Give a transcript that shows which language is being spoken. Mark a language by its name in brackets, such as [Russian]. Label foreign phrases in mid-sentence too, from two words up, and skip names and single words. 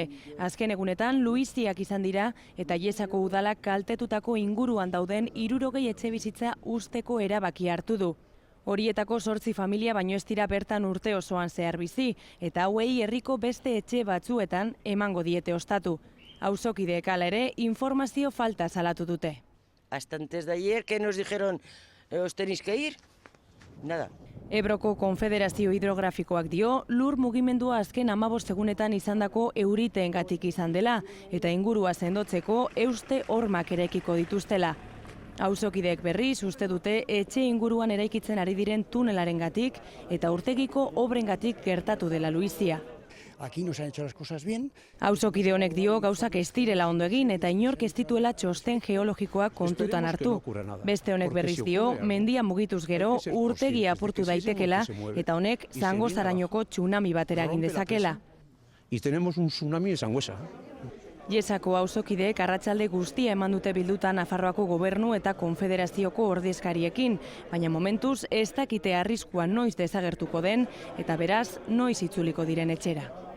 [Basque] Azken egunetan luiziak izan dira eta Iesako udalak kaltetutako inguruan dauden 60 etxebizitza usteko erabaki hartu du. Horietako 8 familia baino ez dira bertan urte osoan zehar bizi eta hauei herriko beste etxe batzuetan emango diete ostatu. Auzokideek hala ere informazio falta salatu dute. [Spanish] Hasta antes de ayer que nos dijeron os tenéis que ir, nada. [Basque] Ebroko Konfederazio Hidrografikoak dio, lur mugimendua azken 15 egunetan izandako euriteengatik izan dela eta ingurua sendotzeko euste hormak eraikiko dituztela. Auzokideek berriz uste dute etxe inguruan eraikitzen ari diren tunelarengatik eta urtegiko obrengatik gertatu dela luizia. [Spanish] Aquí no se han hecho las cosas bien. [Basque] Auzokide honek dio gauzak ez direla ondo egin eta inork ez dituela txosten geologikoak kontutan hartu. Beste honek berriz dio, mendia mugituz gero urtegia apurtu daitekela eta honek Zangozarainoko tsunami bat eragin dezakela. [Spanish] Y tenemos un tsunami de Sangüesa. [Basque] Iesako auzokideek arratsalde guztia eman dute bilduta Nafarroako gobernu eta konfederazioko ordezkariekin, baina momentuz ez dakite arriskua noiz desagertuko den eta beraz noiz itzuliko diren etxera.